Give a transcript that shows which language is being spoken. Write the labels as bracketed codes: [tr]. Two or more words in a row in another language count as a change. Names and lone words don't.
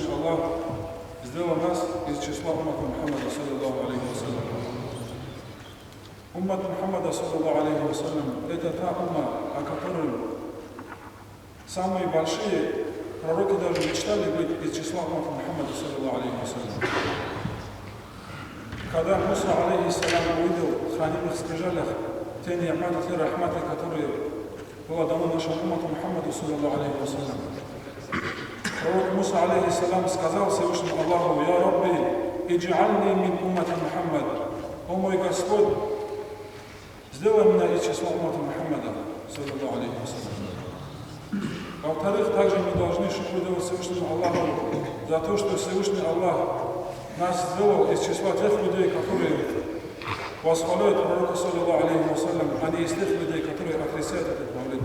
[ru] Аллах сделал нас из числа уммата Мухаммада, [ar] صلى الله عليه وسلم. [ru] Уммат Мухаммада, [ar] صلى الله عليه وسلم, [ru] это та умма, о которой самые большие пророки даже мечтали быть из числа уммата Мухаммада, [ar] صلى الله عليه وسلم. [ru] Когда Муса, алейхиссалям, увидел в хранимых скрижалях те ни'маты, те рахматы, которые было дано нашему уммату Мухаммаду, [ar] صلى الله عليه وسلم, [ru] пророк Муса, алейхиссалям, сказал Всевышнему Аллаху: [ar] «يا ربي اجعلني من أمة محمد». [ru] О мой Господь, сделай меня из числа уммата Мухаммада, [ar] صلى الله عليه وسلم. [ru] Во-вторых, также мы должны шукр делать Всевышнему Аллаху за то, что Всевышний Аллах нас сделал из числа тех людей, которые восхваляют пророка, [ar] صلى الله عليه وسلم, [ru] а не из тех людей, которые отрицают этот мавлид.